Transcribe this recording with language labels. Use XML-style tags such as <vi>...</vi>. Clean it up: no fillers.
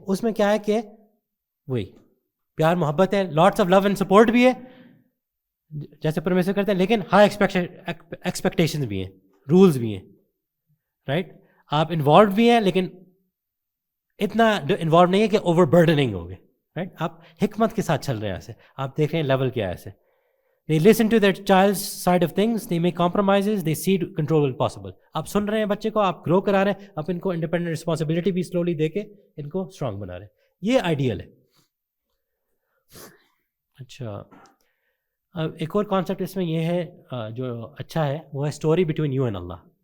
<ur>اس میں کیا ہے کہ وہی پیار محبت ہے،</ur> <en>lots of love and support</en> <ur>بھی ہے جیسے پرمیشن کرتے ہیں، لیکن ہائی ایکسپیکٹیشنز بھی ہیں، رولز بھی ہیں، رائٹ. آپ انوالوڈ بھی ہیں لیکن اتنا انوالو نہیں ہے کہ اوور برڈننگ ہوگے، رائٹ. آپ حکمت کے ساتھ چل رہے ہیں ایسے، آپ دیکھ رہے ہیں لیول کیا ہے ایسے.</ur> <en>They listen to their child's side of things, they make compromises, they see control possible.</en> <ur>آپ سن رہے ہیں بچے کو، آپ گرو کرا رہے ہیں، آپ ان کو انڈیپینڈنٹ رسپانسبلٹی بھی سلولی دے کے ان کو اسٹرانگ بنا رہے ہیں. یہ آئیڈیل ہے. اچھا اب ایک اور کانسیپٹ اس میں یہ ہے جو اچھا ہے، وہ ہے</ur> <en>story between you and</en> <ur>Allah.</ur>